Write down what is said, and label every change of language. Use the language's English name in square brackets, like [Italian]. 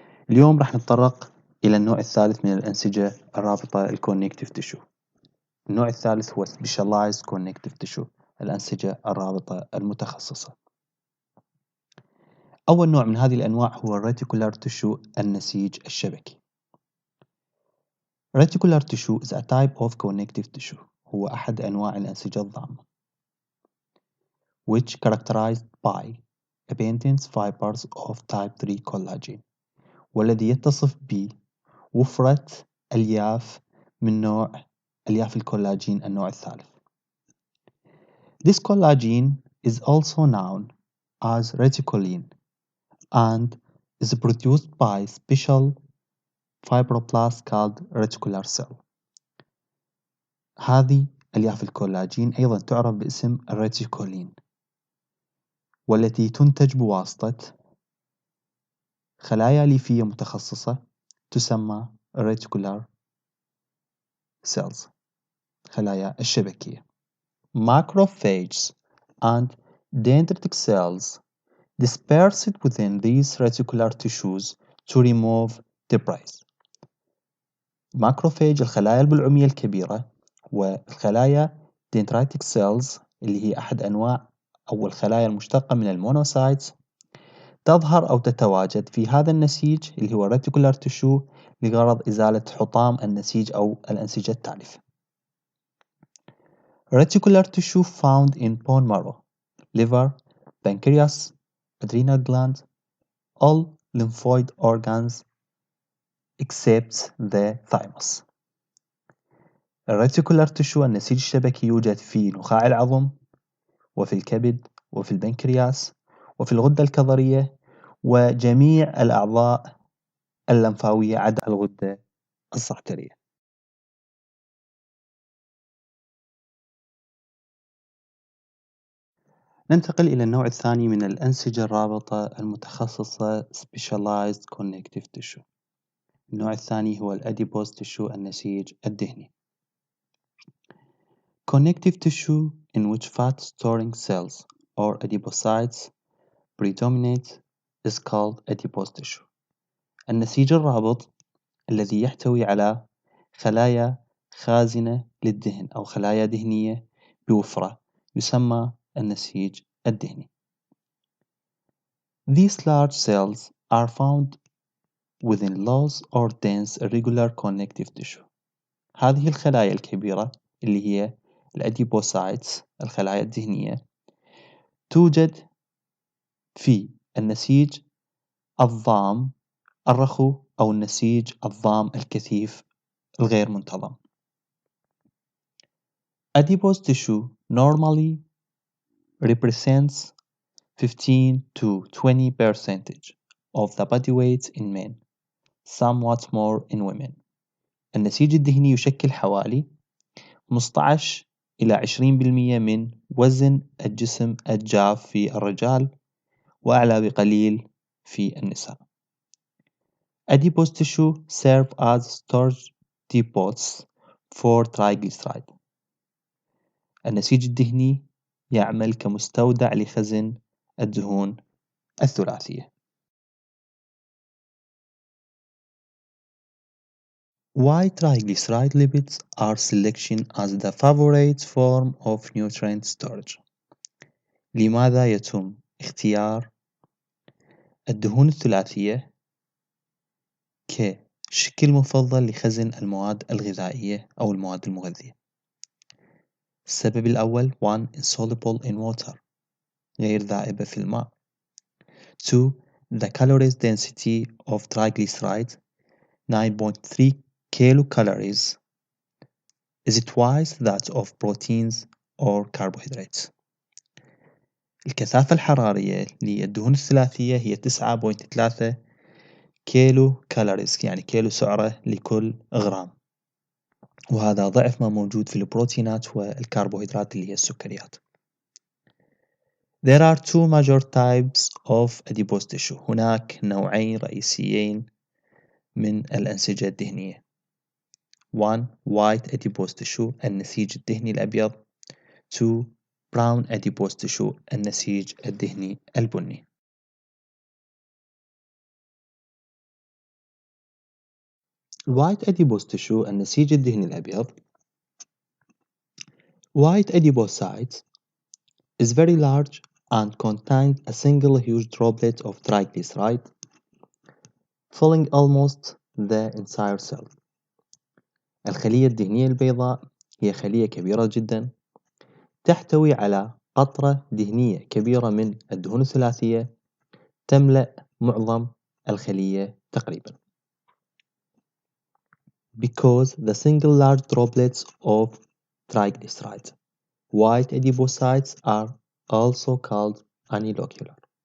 [Arabic] اليوم راح نتطرق إلى النوع الثالث من الأنسجة الرابطة، الكونكتيف تشو. النوع الثالث هو Specialized Connective Tissue، الأنسجة الرابطة المتخصصة. أول نوع من هذه الأنواع هو Reticular Tissue، النسيج الشبكي. [English] Reticular Tissue is a type of connective tissue، [Arabic] هو أحد أنواع الأنسجة الضامة، [English] which characterized by abundance fibers of type 3 collagen، [Arabic] والذي يتصف بوفرة ألياف من نوع ألياف الكولاجين النوع الثالث. [English] This collagen is also known as reticulin and is produced by special fibroblasts called reticular cell. [Arabic] هذه ألياف الكولاجين أيضا تعرف باسم الريتيكولين، والتي تنتج بواسطة خلايا ليفية متخصصة تسمى reticular cells، خلايا الشبكية. [English] Macrophages and dendritic cells dispersed within these reticular tissues to remove debris. [Arabic] macrophage الخلايا البلعومية الكبيرة، والخلايا dendritic cells اللي هي أحد أنواع أو الخلايا المشتقة من المونوسايتس، تظهر أو تتواجد في هذا النسيج اللي هو reticular tissue لغرض إزالة حطام النسيج أو الأنسجة التالفة. [English] Reticular tissue found in bone marrow, liver, pancreas, adrenal glands, all lymphoid organs except the thymus. [Arabic] الريتيكولار تشو النسيج الشبكي يوجد في نخاع العظم، وفي الكبد، وفي البنكرياس، وفي الغدة الكظرية، وجميع الأعضاء اللمفاوية عدا الغدة الزعترية. ننتقل إلى النوع الثاني من الأنسجة الرابطة المتخصصة Specialized Connective Tissue. النوع الثاني هو الأديبوز تشو، النسيج الدهني. [English] Connective tissue in which fat storing cells or adipocytes predominate is called adipose tissue. [Arabic] النسيج الرابط الذي يحتوي على خلايا خازنة للدهن أو خلايا دهنية بوفرة يسمى النسيج الدهني. [English] These large cells are found within loose or dense irregular connective tissue. [Arabic] هذه الخلايا الكبيرة اللي هي الأديبوسايتس، الخلايا الدهنية، توجد في النسيج الضام الرخو أو النسيج الضام الكثيف الغير منتظم. [English] Adipose tissue normally represents 15 to 20% of the body weight in men, somewhat more in women. [Arabic] النسيج الدهني يشكل حوالي 15 إلى 20% من وزن الجسم الجاف في الرجال، وأعلى بقليل في النساء. [English] Adipose tissue serve as storage depots for triglyceride. [Arabic] النسيج الدهني يعمل كمستودع لخزن الدهون الثلاثية. [English] Why triglyceride lipids are selection as the favorite form of nutrient storage. [Arabic] لماذا يتم اختيار الدهون الثلاثية كشكل مفضل لخزن المواد الغذائية أو المواد المغذية؟ السبب الأول: 1. [English] insoluble in water، [Arabic] غير ذائبة في الماء. [English] 2. the calories density of triglycerides 9.3 kilocalories is twice that of proteins or carbohydrates. [Arabic] الكثافة الحرارية للدهون الثلاثية هي 9.3 كيلو كالوريز، يعني كيلو سعرة لكل غرام، وهذا ضعف ما موجود في البروتينات والكربوهيدرات اللي هي السكريات. [English] There are two major types of adipose tissue. [Arabic] هناك نوعين رئيسيين من الأنسجة الدهنية. 1. white adipose tissue، النسيج الدهني الأبيض. 2. brown adipose tissue، النسيج الدهني البني. white adipose tissue، النسيج الدهني الأبيض. [English] White adipocytes is very large and contains a single huge droplet of triglyceride filling almost the entire cell. [Arabic] الخلية الدهنية البيضاء هي خلية كبيرة جدا تحتوي على قطرة دهنية كبيرة من الدهون الثلاثية تملأ معظم الخلية تقريبا. [English] Because the single large droplets of triglycerides, white adipocytes are also called anelocular.